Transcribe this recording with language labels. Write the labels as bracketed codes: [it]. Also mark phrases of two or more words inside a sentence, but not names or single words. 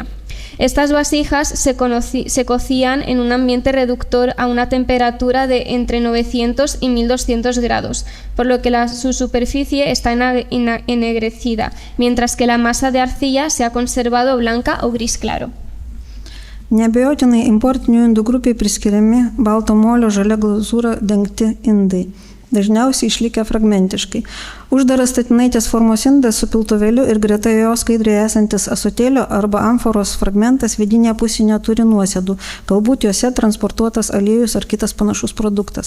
[es] Estas vasijas se cocían en un ambiente reductor a una temperatura de entre 900 y 1200 grados, por lo que su superficie está ennegrecida, mientras que la masa de arcilla se ha conservado blanca o gris claro. [lt] Neabejotinai importinių indų grupiai priskiriami balto molio žalia glazūra dengti indai, dažniausiai išlikę fragmentiškai. Uždaras statinaitės formos indas su piltuvėliu ir greta jo skaidriai esantis ąsotėlio arba amforos fragmentas vidinėje pusėje neturi nuosėdų, galbūt juose transportuotas aliejus ar kitas panašus produktas.